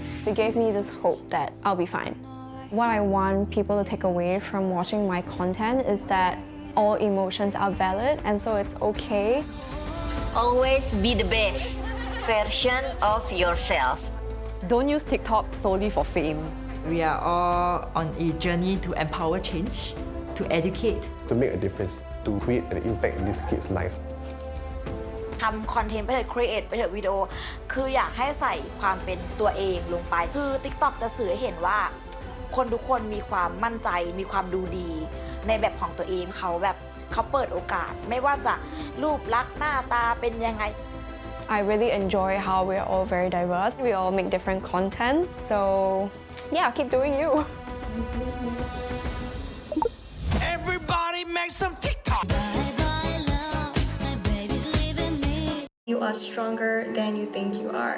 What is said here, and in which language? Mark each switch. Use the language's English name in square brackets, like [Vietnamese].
[English] It gave me this hope that I'll be fine. What I want people to take away from watching my content is that all emotions are valid, and so it's okay. Always be the best version of yourself. Don't use TikTok solely for fame. We are all on a journey to empower change, to educate. To make a difference, to create an impact in these kids' lives. [Thai] ทำคอนเทนต์ไปเถอะ create ไปเถอะวิดีโอ คืออยากให้ใส่ความเป็นตัวเองลงไป คือ TikTok จะสื่อให้เห็นว่าคนทุกคนมีความมั่นใจ มีความดูดีในแบบของตัวเองเขาเปิดโอกาส ไม่ว่าจะรูปลักษณ์หน้าตาเป็นยังไง [English] I really enjoy how we're all very diverse. We all make different content. So yeah, keep doing you. Everybody make some TikTok. You are stronger than you think you are.